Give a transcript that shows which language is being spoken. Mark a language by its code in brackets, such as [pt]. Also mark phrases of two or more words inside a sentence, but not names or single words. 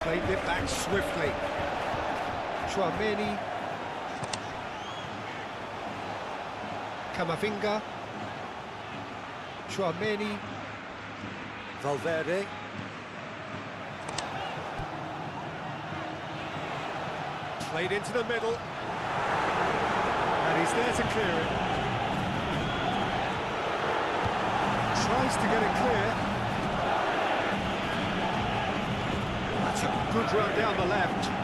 [en] Played it back swiftly. Chouameni. Camavinga. Chouameni. Valverde. Played into the middle. And he's there to clear it. Tries to get it clear. That's a good run down the left.